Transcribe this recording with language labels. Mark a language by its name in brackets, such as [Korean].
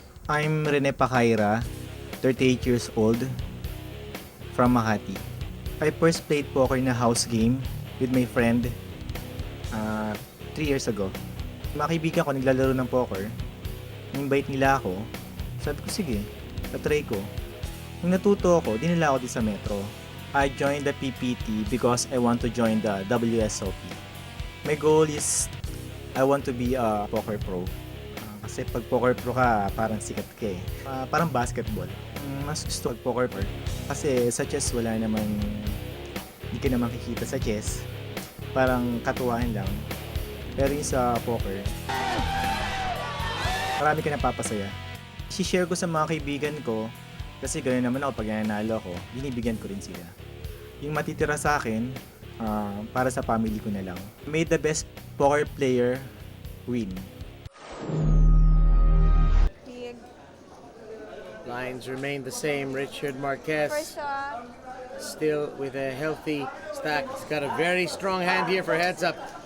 [English] I'm Rene Pacaira, 38 years old, from Makati. I first played poker in a house game with my friend 3 years ago. [Filipino] Mga kaibigan ko naglalaro ng poker. In-invite nila ako. Sabi ko, sige, patry ko. Nung natuto ako, dinala ako din sa Metro. [English] I joined the PPT because I want to join the WSOP. My goal is, I want to be a poker pro. [Filipino] Kasi pag poker pro ka, parang sikat ka eh. Parang basketball. Mas gusto mag-poker pro. Kasi sa chess wala namang, hindi ka naman kikita sa chess. Parang katuwaan lang. Pero yung sa poker, marami ka napapasaya. I-share ko sa mga kaibigan ko, kasi gano'n naman ako pag nanalo ako, binibigyan ko rin sila. Yung matitira sa akin, para sa family ko na lang. [English] May the best poker player win. Lines remain the same. Richard Marquez still with a healthy stack. He's got a very strong hand here for heads up.